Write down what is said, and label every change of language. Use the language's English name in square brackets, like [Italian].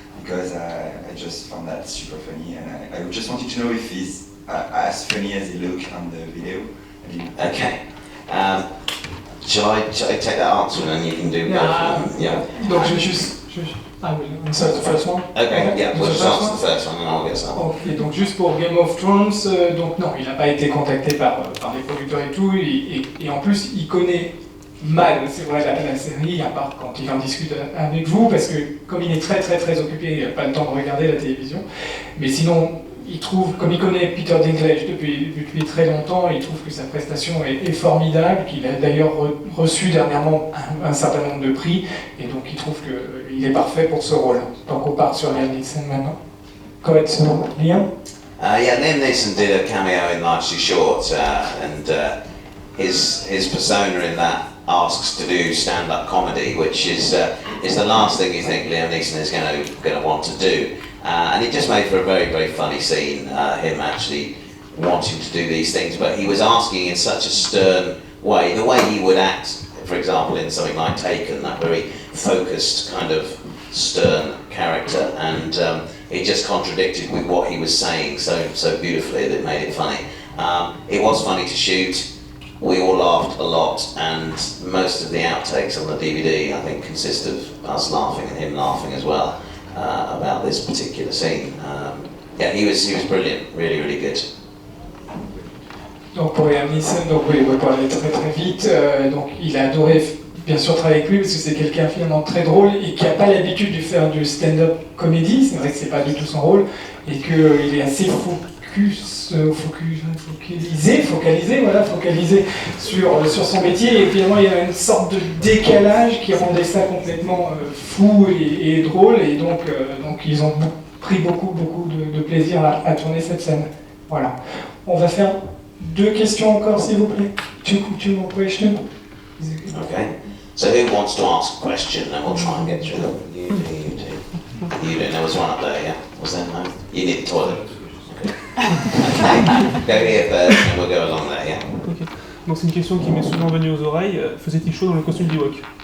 [English] Because I just found that super funny, and I just wanted to know if he's as funny as he looked on the video. Okay. Shall I take that answer and then you can do both of them? Yeah. Donc I will answer the first one. Okay, yeah, we'll just answer the first one and I'll get some. [French] Ok, donc juste pour Game of Thrones, donc non, il n'a pas été contacté par les producteurs et tout, et en plus il connaît mal, c'est vrai, la série, à part quand il en discute avec vous, parce que comme il est très très très occupé, il n'a pas le temps de regarder la télévision, mais sinon il trouve, comme il connaît Peter Dinklage depuis très longtemps, il trouve que sa prestation est formidable, qu'il a d'ailleurs reçu dernièrement un certain nombre de prix, et donc il trouve qu'il est parfait pour ce rôle. Donc on part sur Liam Neeson maintenant. Correct, Liam? [English] Yeah, Liam Neeson did a cameo in Life's Too Short, and his persona in that asks to do stand-up comedy, which is the last thing you think Liam Neeson is going to want to do. And it just made for a very, very funny scene, him actually wanting to do these things, but he was asking in such a stern way, the way he would act, for example, in something like Taken, that very focused kind of stern character, and it just contradicted with what he was saying so beautifully that it made it funny. It was funny to shoot. We all laughed a lot, and most of the outtakes on the DVD, I think, consist of us laughing and him laughing as well. About this particular scene. Yeah, he was brilliant, really, really good. [French] Donc pour Liam Neeson, donc oui, on va parler très très vite. Donc il a adoré bien sûr travailler avec lui parce que c'est quelqu'un finalement très drôle et qui n'a pas l'habitude de faire du stand-up comédie. C'est vrai que c'est pas du tout son rôle et qu'il est assez focalisé sur son métier, et finalement il y a une sorte de décalage qui rendait ça complètement fou et drôle, et donc ils ont pris beaucoup de plaisir à tourner cette scène. Voilà. On va faire 2 questions encore s'il vous plaît. [English] Two more questions. Okay. So who wants to ask a question, and we'll try and get through them. You do. There was one up there, yeah? Was there? No? You need the toilet. Go here first and we'll go along there, yeah. Okay. [French] Donc c'est une question qui m'est souvent venue aux oreilles. Faisait-il chaud dans le costume d'Ewok?